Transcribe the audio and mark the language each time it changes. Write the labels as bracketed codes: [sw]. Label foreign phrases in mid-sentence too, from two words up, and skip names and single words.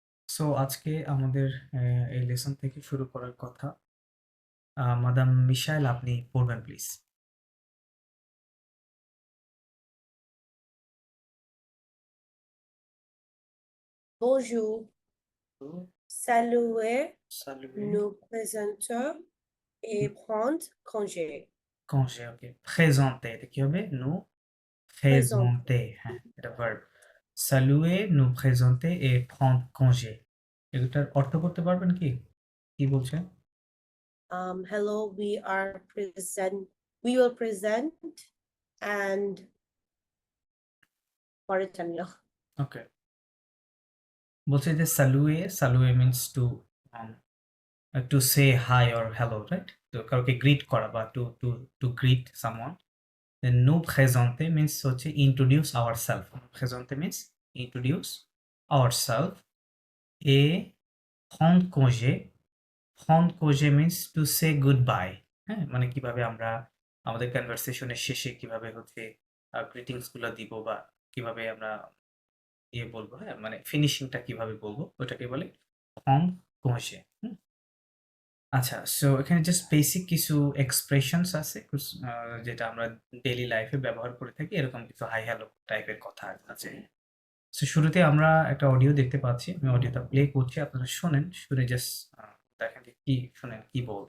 [bn] সো আজকে আমাদের এই লেসন থেকে শুরু করার কথা। মাদাম মিশাইল আপনি পড়বেন প্লিজ। [fr] Bonjour, saluer, সালুয়ে nous présenter et prendre congé. [bn] কংজে ওকে প্রেজেন্টে এটা কি হবে নু [fr] Présenter. [bn] প্রেজেন্টে হ্যাঁ এটা ভার্ব [fr] saluer nous présenter et prendre congé [bn] এটার অর্থ করতে পারবেন কি কি বলছে [en] Hello, we will present and Mauritania. [bn] ওকে বলছে যে [fr] saluer saluer [en] means to say hi or hello right [bn] তো কাউকে গ্রিট করা বা [en] to greet someone. Then [fr] nous présenter [en] means হচ্ছে introduce ourselves. Présenter means introduce ourselves. [fr] Et prendre congé. Prendre congé [en] means to say goodbye. [bn] হ্যাঁ মানে কিভাবে আমরা আমাদের কনভারসেশনের শেষে কিভাবে হচ্ছে গ্রিটিংস গুলো দিব বা কিভাবে আমরা ইয়ে বলবো হ্যাঁ মানে ফিনিশিংটা কিভাবে বলবো ওটাকে বলে [fr] prendre congé. [bn] আচ্ছা, সো এখানে [en] just basic [bn] কিছু এক্সপ্রেশনস আছে যেটা আমরা [en] daily life [bn] ব্যবহার করে থাকি। এরকম কিছু [en] hi hello [bn] টাইপের কথা আছে। সো শুরুতে আমরা একটা অডিও দেখতে পাচ্ছি। আমি অডিওটা প্লে করছি। আপনারা শোনেন। শুনে জাস্ট দেখেন যে কি শোনেন, কি বলবে।